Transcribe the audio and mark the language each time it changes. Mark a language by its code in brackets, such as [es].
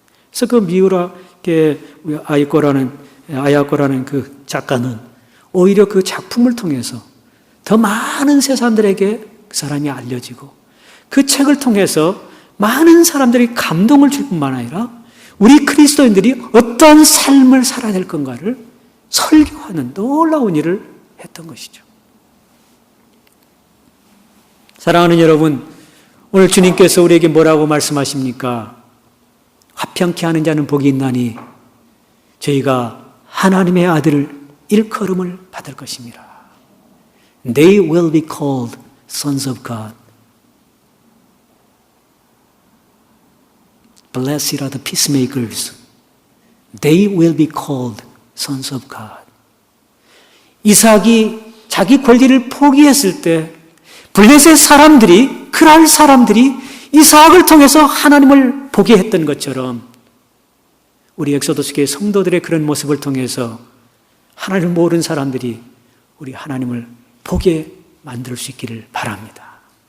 [ko] 그래서 그 미우라 아야코라는 그 작가는 오히려 그 작품을 통해서 더 많은 사람들에게 그 사람이 알려지고 그 책을 통해서 많은 사람들이 감동을 줄 뿐만 아니라 우리 그리스도인들이 어떤 삶을 살아야 될 건가를 설교하는 놀라운 일을 했던 것이죠. 사랑하는 여러분, 오늘 주님께서 우리에게 뭐라고 말씀하십니까? 화평케 하는 자는 복이 있나니 저희가 하나님의 아들 일컬음을 받을 것입니다. [en] They will be called sons of God. Blessed are the peacemakers. They will be called sons of God. [ko] 이삭이 자기 권리를 포기했을 때 블레셋 사람들이, 그랄 사람들이 이삭을 통해서 하나님을 보게 했던 것처럼 우리 엑소더스교회 성도들의 그런 모습을 통해서 하나님을 모르는 사람들이 우리 하나님을 보게 만들 수 있기를 바랍니다.